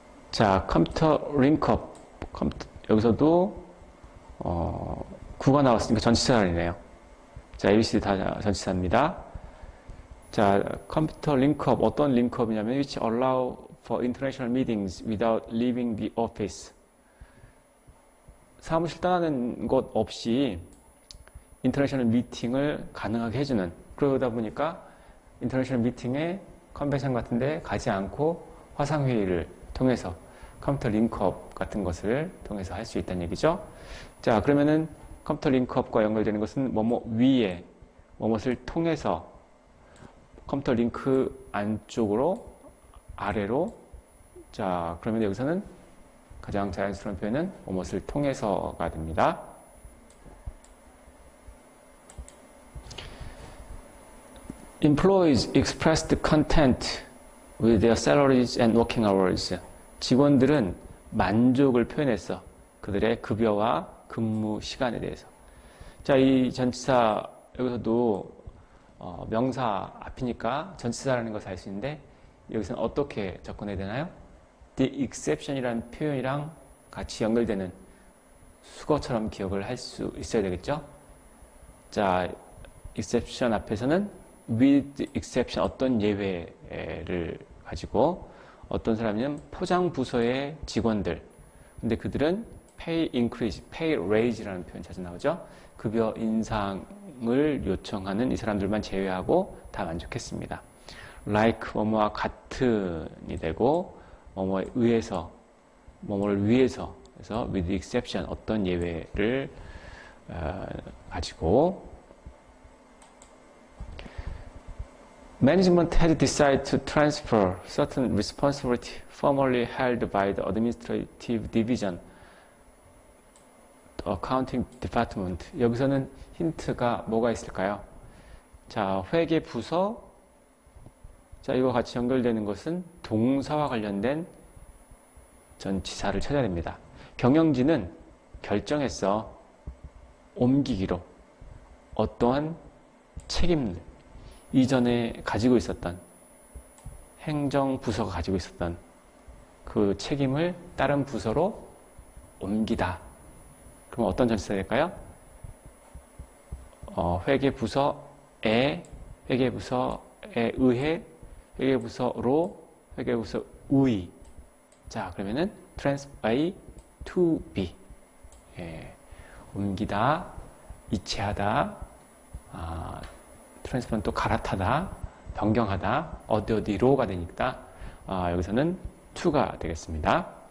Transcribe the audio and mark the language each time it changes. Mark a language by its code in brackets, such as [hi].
[ko] 자, 컴퓨터 링크업, 여기서도 구가 나왔으니까 전치사이네요. 자, ABC 다 전치사입니다. 자, 컴퓨터 링크업, 어떤 링크업이냐면 [en] which allow for international meetings without leaving the office. [ko] 사무실 떠나는 것 없이 인터내셔널 미팅을 가능하게 해주는, 그러다 보니까 인터내셔널 미팅에 컨벤션 같은 데 가지 않고 화상회의를 통해서 컴퓨터 링크업 같은 것을 통해서 할 수 있다는 얘기죠. 자, 그러면은 컴퓨터 링크업과 연결되는 것은 뭐뭐 위에, 뭐뭇을 통해서 컴퓨터 링크 안쪽으로, 아래로. 자, 그러면 여기서는 가장 자연스러운 표현은 뭐뭇을 통해서가 됩니다. [en] Employees express the content with their salaries and working hours. [ko] 직원들은 만족을 표현했어. 그들의 급여와 근무 시간에 대해서. 자, 이 전치사 여기서도 명사 앞이니까 전치사라는 것을 알 수 있는데 여기서는 어떻게 접근해야 되나요? The exception이라는 표현이랑 같이 연결되는 수거처럼 기억을 할 수 있어야 되겠죠? 자, exception 앞에서는 [en] with exception [ko] 어떤 예외를 가지고 어떤 사람이면 포장 부서의 직원들 근데 그들은 [en] pay increase, pay raise [ko] 라는 표현 자주 나오죠. 급여 인상을 요청하는 이 사람들만 제외하고 다 만족했습니다. [en] like [ko] 뭐뭐와 같은이 되고 뭐뭐에 의해서 뭐뭐를 위해서 그래서 [en] with exception [ko] 어떤 예외를 가지고 [en] Management had decided to transfer certain responsibility formerly held by the administrative division, the accounting department. [ko] 여기서는 힌트가 뭐가 있을까요? 자, 회계 부서. 자, 이거 같이 연결되는 것은 동사와 관련된 전치사를 찾아야 됩니다. 경영진은 결정했어. 옮기기로. 어떠한 책임을 이전에 가지고 있었던 행정부서가 가지고 있었던 그 책임을 다른 부서로 옮기다. 그럼 어떤 전치사 될까요? 회계부서에, 회계부서에 의해, 회계부서로, 회계부서 의. 자, 그러면은 [en] transfer A to B. [ko] 예, 옮기다, 이체하다, 트랜스퍼는 또 갈아타다, 변경하다, 어디로가 되니까 여기서는 to가 되겠습니다.